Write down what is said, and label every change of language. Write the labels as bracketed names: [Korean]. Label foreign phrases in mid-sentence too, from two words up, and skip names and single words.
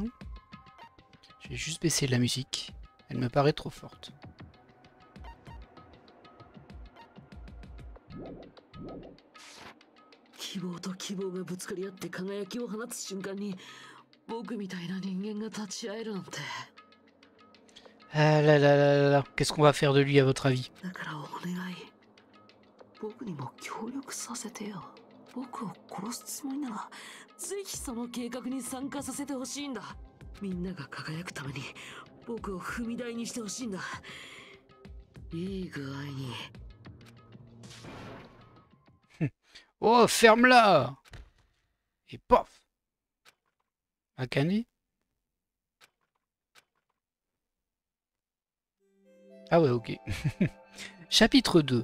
[French] Je vais juste baisser la musique, elle me paraît trop forte. [Japanese] 希望と希望がぶつかり合って輝きを放つ瞬間に僕みたいな人間が立ち会えるなんて。 [French] Ah là là là là là, qu'est-ce qu'on va faire de lui à votre avis? [Japanese] だからお願い。僕にも協力させてよ。 僕を殺すつもりならぜひその計画に参加させてほしいんだ。みんなが輝くために僕を踏み台にしてほしいんだ。いい具合に。 [French] Oh, ferme-la! Et pof! Akane? Ah ouais, ok. Chapitre 2.